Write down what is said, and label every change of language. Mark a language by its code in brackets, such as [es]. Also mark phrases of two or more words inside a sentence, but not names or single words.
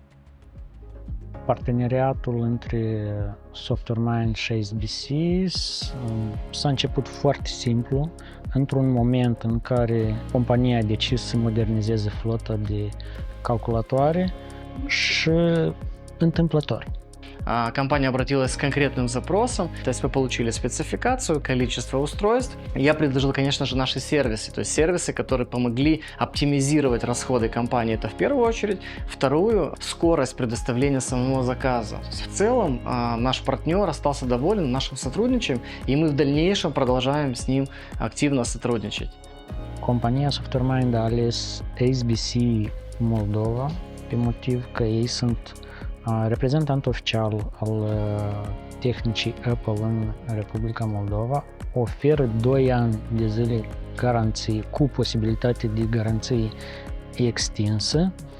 [ro] Parteneriatul între Software-Mind și SBC s-a început foarte simplu, într-un moment în care compania a decis să modernizeze flota de calculatoare și întâmplător. [ru] Компания обратилась с конкретным запросом, то есть мы получили спецификацию, количество устройств. Я предложил, конечно же, наши сервисы, то есть сервисы, которые помогли оптимизировать расходы компании, это в первую очередь. Вторую, скорость предоставления самого заказа. В целом, наш партнер остался доволен нашим сотрудничаем, и мы в дальнейшем продолжаем с ним активно сотрудничать. [ro] Compania Software-Mind a ales SBC Moldova pe motiv că ei sunt reprezentant oficial al tehnicii Apple în Republica Moldova, oferă 2 ani de zile garanție cu posibilitate de garanție extinsă,